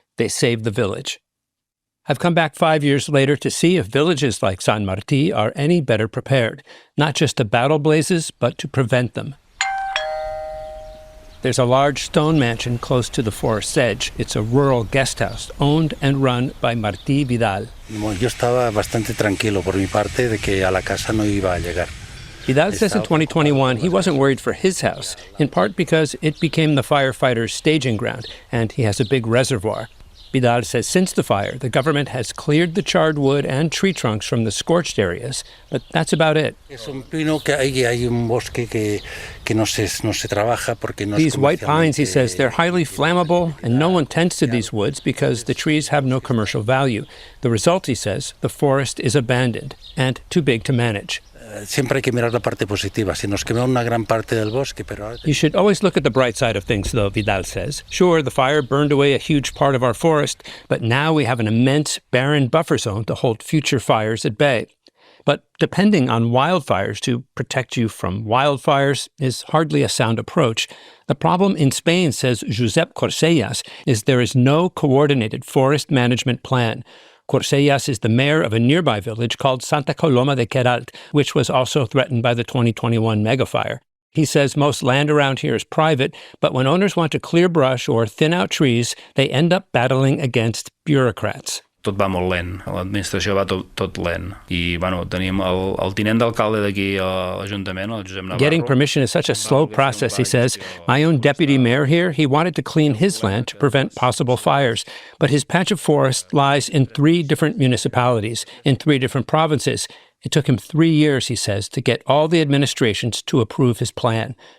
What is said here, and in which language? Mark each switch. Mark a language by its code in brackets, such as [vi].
[en] They saved the village. I've come back 5 years later to see if villages like San Martí are any better prepared, not just to battle blazes, but to prevent them. There's a large stone mansion close to the forest's edge. It's a rural guest house owned and run by Martí Vidal. [es] Yo estaba bastante tranquilo por mi parte de que a la casa no iba a llegar. [en] Vidal says in 2021 he wasn't worried for his house, in part because it became the firefighters' staging ground, and he has a big reservoir. Vidal says since the fire, the government has cleared the charred wood and tree trunks from the scorched areas, but that's about it. [es] Es un pino que hay un bosque que no se trabaja porque no es [en] These white pines, he says, they're highly flammable, and no one tends to these woods because the trees have no commercial value. The result, he says, the forest is abandoned and too big to manage. [es] Siempre hay que mirar la parte positiva. Se nos quemó una gran parte del bosque, pero [en] You should always look at the bright side of things, though, Vidal says. Sure, the fire burned away a huge part of our forest, but now we have an immense, barren buffer zone to hold future fires at bay. But depending on wildfires to protect you from wildfires is hardly a sound approach. The problem in Spain, says Josep Corsellas, is there is no coordinated forest management plan. Corsellas is the mayor of a nearby village called Santa Coloma de Queralt, which was also threatened by the 2021 megafire. He says most land around here is private, but when owners want to clear brush or thin out trees, they end up battling against bureaucrats. [ca] Tot va molt lent, l'administració va tot lent. I, tenim el tinent d'alcalde d'aquí a l'Ajuntament, el Josep Navarro. [en] Getting permission is such a slow process, he says. My own deputy mayor here, he wanted to clean his land to prevent possible fires. But his patch of forest lies in 3 different municipalities, in 3 different provinces. It took him 3 years, he says, to get all the administrations to approve his plan.